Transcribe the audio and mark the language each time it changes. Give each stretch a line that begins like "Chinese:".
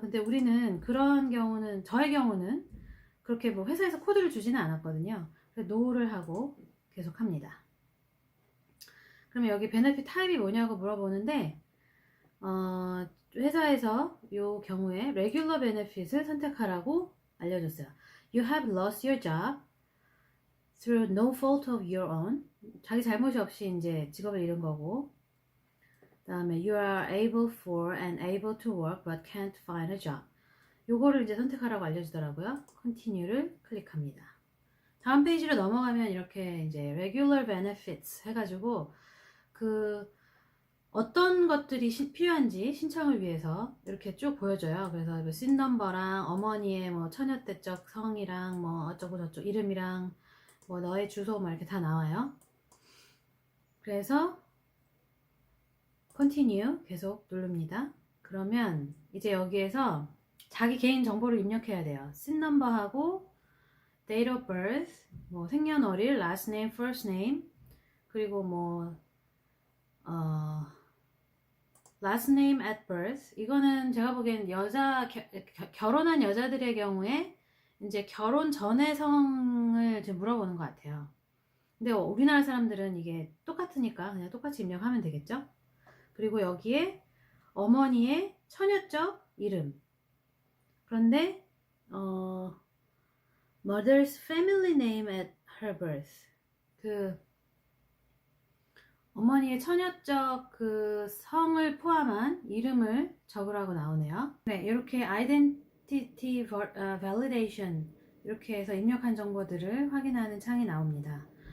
Korean: 근데 우리는 그런 경우는 저의 경우는 그렇게 뭐 회사에서 코드를 주지는 않았거든요. 그래서 no를 하고 계속 합니다. 그러면 여기 베네핏 타입이 뭐냐고 물어보는데 회사에서 이 경우에 regular benefit을 선택하라고 알려줬어요.
English: You have lost your job through no fault of your own.
Korean: 자기 잘못이 없이 이제 직업을 잃은 거고. 그 다음에
English: you are able for and able to work but can't find a job.
Korean: 요거를 이제 선택하라고 알려주더라고요. continue를 클릭합니다. 다음 페이지로 넘어가면 이렇게 이제 regular benefits 해가지고 그 어떤 것들이 필요한지 신청을 위해서 이렇게 쭉 보여줘요. 그래서 뭐 씬 넘버랑 어머니의 뭐 처녀 때적 성이랑 뭐 어쩌고 저쩌고 이름이랑 뭐 너의 주소 막 이렇게 다 나와요. 그래서 continue 계속 누릅니다. 그러면 이제 여기에서 자기 개인 정보를 입력해야 돼요. 씬 넘버하고
English: date of birth,
Korean: 뭐 생년월일,
English: last name, first name, 그리고 뭐 last name at birth.
Korean: 이거는 제가 보기엔 결혼한 여자들의 경우에 이제 결혼 전의 성을 좀 물어보는 것 같아요. 근데 우리나라 사람들은 이게 똑같으니까 그냥 똑같이 입력하면 되겠죠? 그리고 여기에 어머니의 처녀적 이름. 그런데
English: mother's family name at her birth.
Korean: 그 어머니의 처녀적 그 성을 포함한 이름을 적으라고 나오네요. 네, 이렇게 identity validation 이렇게 해서 입력한 정보들을 확인하는 창이 나옵니다.